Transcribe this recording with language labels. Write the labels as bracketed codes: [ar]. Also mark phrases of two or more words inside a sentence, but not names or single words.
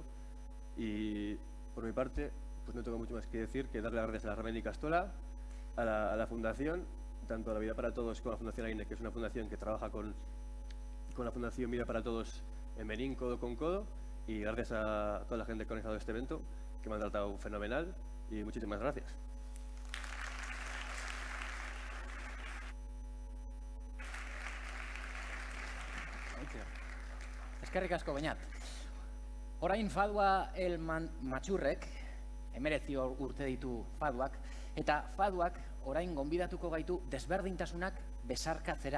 [es] Y por mi parte, pues no tengo mucho más que decir que darle las gracias a la Larramendi Ikastola, a la Fundación, tanto a la Vida para Todos como a la Fundación AINE, que es una fundación que trabaja con la Fundación Vida para Todos en Benín, codo con codo, y gracias a toda la gente que ha organizado este evento, que me han tratado fenomenal, y muchísimas gracias. [eu] Eskerrik asko, Beñat. Orain fadua el matxurrek, 19 urte ditu faduak, eta faduak orain gonbidatuko gaitu desberdintasunak besarkatzera.